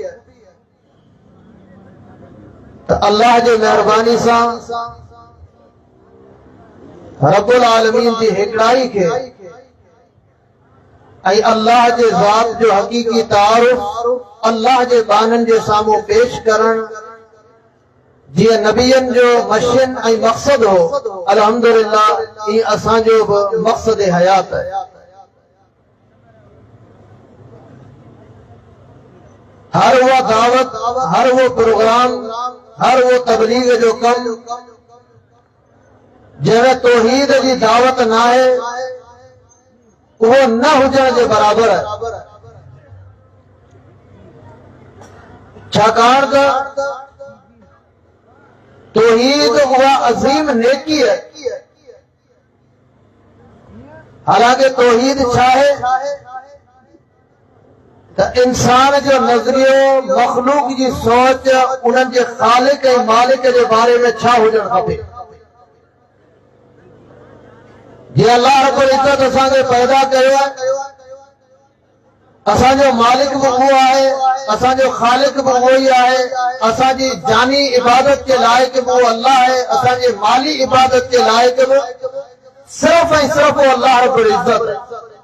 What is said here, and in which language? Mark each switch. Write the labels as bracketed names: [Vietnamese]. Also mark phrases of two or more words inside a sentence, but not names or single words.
[Sindhi] त अल्लाह जे मेहरबानी सां [Arabic] رب العالمين [Sindhi] जी हिकड़ाई के ऐं अल्लाह जे ज़ात जो हकीकी तारुफ अल्लाह जे बानन जे साम्हूं पेश करण जीअं नबियन जो मशिन ऐं मक़सद हो, अल्हम्दुलिल्लाह ई असांजो बि मक़सद हयात है। हर वो दावत, हर वो प्रोग्राम, हर वो तबलीग जो कम जंहिं तौहीद जी दावत न आहे उहो न हुजण जे बराबर है। छाकाणि त तौहीद उहा अजीम नेकी है। हालांकि तौहीद छा है त इंसान जो नज़रियो, मखलूक जी सोच, उन्हनि जे ख़ालिक ऐं मालिक जे बारे में छा हुजणु खपे। जीअं अल्लाह [Arabic] رب العزة [Sindhi] असांखे पैदा कयो आहे, असांजो मालिक बि उहो आहे, असांजो ख़ालिक बि उहो ई आहे, असांजी जानी इबादत के लाइक़ बि उहो अल्लाह आहे, असांजे माली इबादत के लाइक़ बि सिर्फ़ ऐं सिर्फ़ उहो अल्लाह [Arabic] رب العزة [Sindhi] आहे।